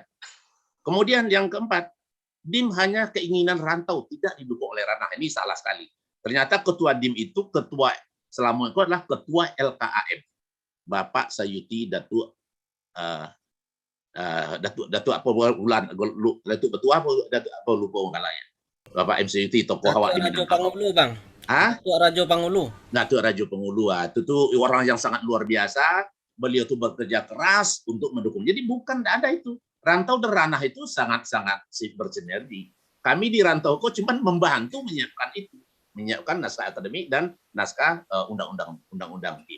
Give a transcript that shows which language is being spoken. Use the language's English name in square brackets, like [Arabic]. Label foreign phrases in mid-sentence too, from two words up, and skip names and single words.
[Indonesian] Kemudian yang keempat, DIM hanya keinginan rantau, tidak didukung oleh ranah. Ini salah sekali. Ternyata ketua DIM itu, ketua selama itu adalah ketua LKAM. Bapak Sayuti Datuk apa bulan Datuk Betua apa lupa ya. Bapak M Sayuti tokoh awak di Minangkabau. Bang. Datuk Rajo Pangulu. Datuk Rajo Pangulu. Itu orang yang sangat luar biasa. Beliau itu bekerja keras untuk mendukung. Jadi bukan ada itu. Rantau dan ranah itu sangat-sangat bersinergi. Kami di Rantau kok cuma membantu menyiapkan itu. Menyiapkan naskah akademik dan naskah undang-undang DIM.